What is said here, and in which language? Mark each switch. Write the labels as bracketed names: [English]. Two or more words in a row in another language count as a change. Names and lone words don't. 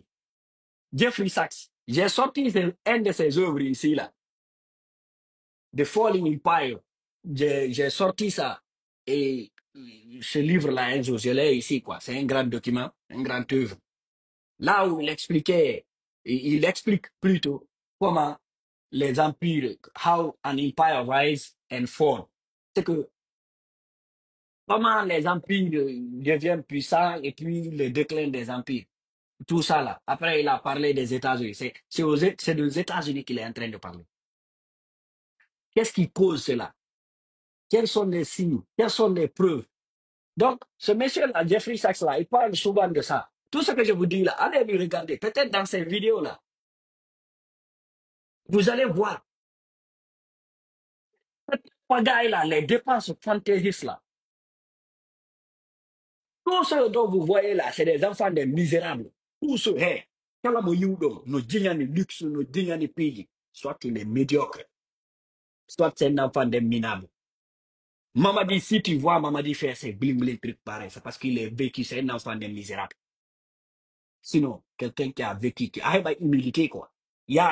[French] Jeffrey Sachs. J'ai sorti un de ses œuvres ici, là, The Falling Empire. J'ai sorti ça. Et ce livre-là, un jour, je l'ai ici, quoi. C'est un grand document, un grand œuvre. Là où il expliquait, il explique plutôt comment les empires, [English] how an empire rise and fall. [French] C'est que comment les empires deviennent puissants et puis le déclin des empires. Tout ça là. Après, il a parlé des États-Unis. C'est des États-Unis qu'il est en train de parler. Qu'est-ce qui cause cela? Quels sont les signes? Quelles sont les preuves? Donc, ce monsieur-là, Jeffrey Sachs, là, il parle souvent de ça. Tout ce que je vous dis là, allez lui regarder. Peut-être dans ces vidéos-là, vous allez voir. Ces gars-là, les dépenses fantaisistes là, tous ceux dont vous voyez là, c'est des enfants des misérables. Tous ceux, hey, [Fula] kala mo yudo, [French] nos dignes luxe, nos dignes pays, soit il est médiocre, soit c'est un enfant des minables. Mamadi, si tu vois Mamadi faire ces [English] bling bling [French] trucs pareils, c'est parce qu'il est vécu, c'est un enfant des misérables. Sinon, quelqu'un qui a vécu, qui a une humilité, quoi.